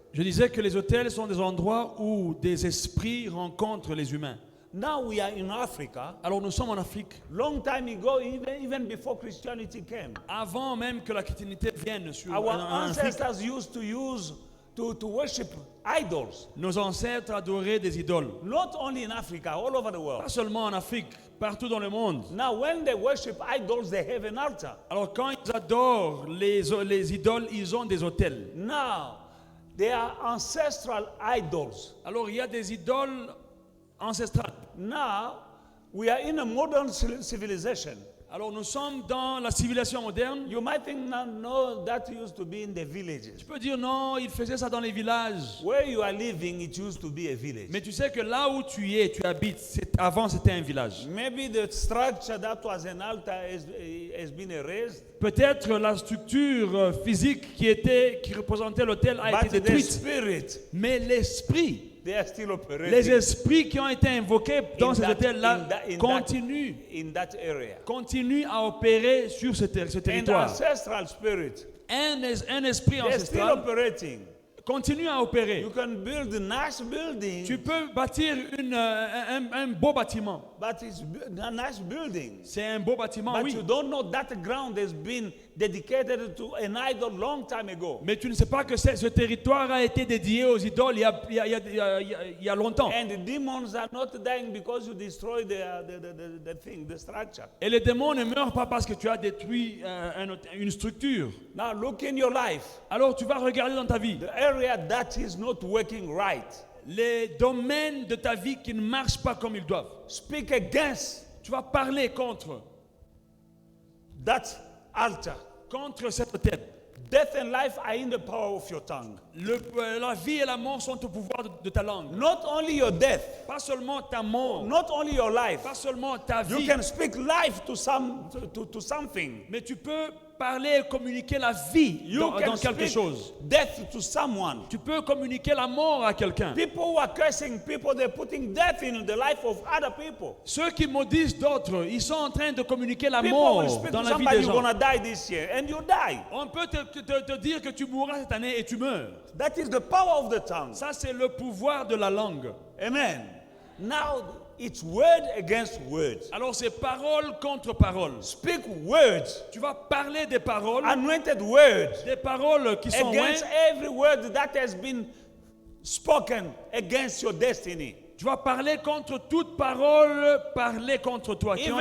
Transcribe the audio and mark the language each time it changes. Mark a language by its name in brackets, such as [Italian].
[French] Je disais que les autels sont des endroits où des esprits rencontrent les humains. [English] Now we are in Africa. [French] Alors nous sommes en Afrique. [English] Long time ago, even before Christianity came, [French] Avant même que la chrétienté vienne sur [English] our [French] en Afrique, [English] ancestors used to worship idols. [French] nos ancêtres adoraient des idoles. [English] Not only in Africa, all over the world. [French] Pas seulement en Afrique, partout dans le monde. [English] Now, when they worship idols, they have an altar. [French] Alors quand ils adorent les idoles, ils ont des autels. [English] Now, they are ancestral idols. [French] Alors il y a des idoles ancestrales. [English] Now, we are in a modern civilization. [French] Alors nous sommes dans la civilisation moderne. [English] You might think, no, that used to be in the villages. [French] Tu peux dire non, ils faisaient ça dans les villages. [English] Where you are living, it used to be a village. [French] Mais tu sais que là où tu habites, avant c'était un village. [English] Maybe the structure that was an altar has been erased. [French] Peut-être la structure physique qui représentait l'autel a [English] But [French] été [English] the [French] détruite. [English] spirit, [French] Mais l'esprit, [English] they are still operating. [French] les esprits qui ont été invoqués dans [English] in [French] ces [English] that- [French] hôtels-là [English] in that area. [French] continuent à opérer sur ce [English] And the [French] territoire. [English] ancestral spirit, [French] Un esprit [English] they're still [French] ancestral [English] operating. [French] continue à opérer. [English] You can build a nice building, [French] Tu peux bâtir un beau bâtiment. [English] but it's a nice building. [French] C'est un beau bâtiment, [English] But [French] oui. [English] you don't know that ground has been dedicated to an idol long time ago. [French] Mais tu ne sais pas que ce territoire a été dédié aux idoles il y a longtemps. [English] And the demons are not dying because you destroy the thing, the structure. [French] Et les démons ne meurent pas parce que tu as détruit une structure. [English] Now look in your life. [French] Alors tu vas regarder dans ta vie [English] The area that is not working right. [French] les domaines de ta vie qui ne marchent pas comme ils doivent. [English] Speak against [French] Tu vas parler contre [English] that altar. [French] cet autel. [English] Death and life are in the power of your tongue. [French] La vie et la mort sont au pouvoir de ta langue. [English] Not only your death, [French] Pas seulement ta mort, [English] not only your life. [French] pas seulement ta [English] You [French] vie, [English] can speak life to something. [French] mais tu peux parler et communiquer la vie [English] You [French] dans [English] can [French] quelque [English] speak [French] chose. [English] death to someone. [French] Tu peux communiquer la mort à quelqu'un. [English] People who are cursing people, they're putting death in the life of other people. [French] Ceux qui maudissent d'autres, ils sont en train de communiquer la [English] People will [French] mort [English] speak [French] dans [English] to [French] la vie [English] somebody, [French] des [English] you're [French] gens. [English] going to die this year, and you die. [French] On peut te dire que tu mourras cette année et tu meurs. [English] That is the power of the tongue. [French] Ça, c'est le pouvoir de la langue. [English] Amen. Now, it's word against word. [French] Alors, c'est parole contre parole. [English] Speak words, [French] Tu vas parler des paroles, [English] anointed words, [French] des paroles qui sont [English] against [French] loin. [English] every word that has been spoken against your destiny. [French] Tu vas parler contre toute parole parlée contre toi, qui ont